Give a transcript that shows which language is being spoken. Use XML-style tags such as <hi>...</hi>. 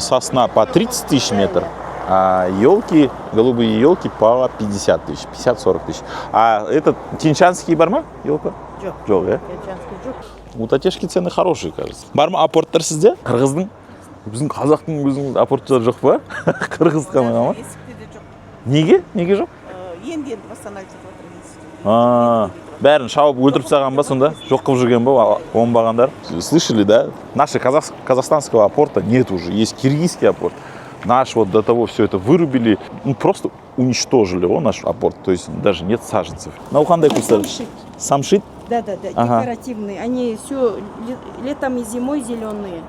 <ru>Сосна по 30 тысяч метр, а елки, голубые елки по 50 тысяч, 50-40 тысяч. А этот тинчанский</ru> <kk>бар ма</kk> <ru>елка?</ru> <kk>Жоқ, да? Тинчанский жоқ.</kk> <ru>Утатешки цены хорошие, кажется.</ru> <kk>Бар ма апорттар сізде? Қырғыздың? Біздің қазақтың өзінің апорттары жоқ па? Қырғыз қана ма? Есікте де жоқ. Неге? Неге жоқ? Енді восстанавливать жатыр есікті. Бәрін шауып өлтіріп тастаған ба сонда? Жоқ қылып жүрген ба оңбағандар?</kk> <ru>Слышали, да? Наши казахстанского апорта нет уже. Есть киргизский апорт. Наш вот до того все это вырубили. Ну, просто уничтожили наш апорт. То есть даже нет саженцев.</ru> <kk>Наухандай кустар. Самшит?</kk> <ru>Да, Ага. декоративные. Они все летом и зимой зеленые.</ru>